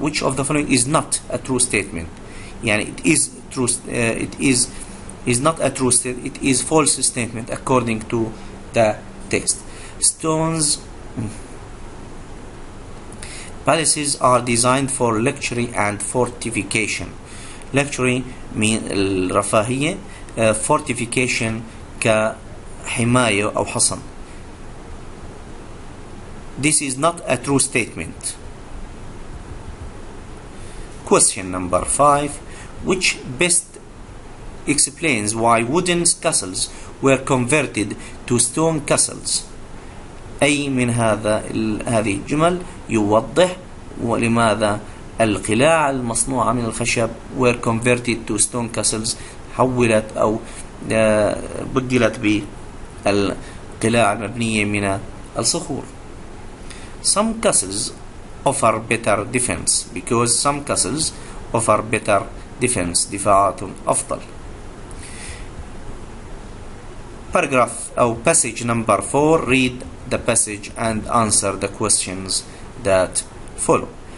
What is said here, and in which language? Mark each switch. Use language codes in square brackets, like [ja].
[en] Which of the following is not a true statement؟ يعني it is true, it is not a true statement, it is false statement according to the text. Stones. Palaces are designed for luxury and fortification. Luxury mean [ar] الرفاهية، fortification كحماية أو حصن. [en] This is not a true statement. Question number 5. Which best explains why wooden castles were converted to stone castles؟ [ar] أي من هذه الجمل يوضح ولماذا القلاع المصنوعة من الخشب [en] were converted to stone castles، [ar] حولت أو بدلت بالقلاع المبنية من الصخور. [en] Some castles offer better defense because some castles offer better defense، [ar] دفاعات أفضل. [en] Paragraph أو passage number 4. Read the passage and answer the questions that follow.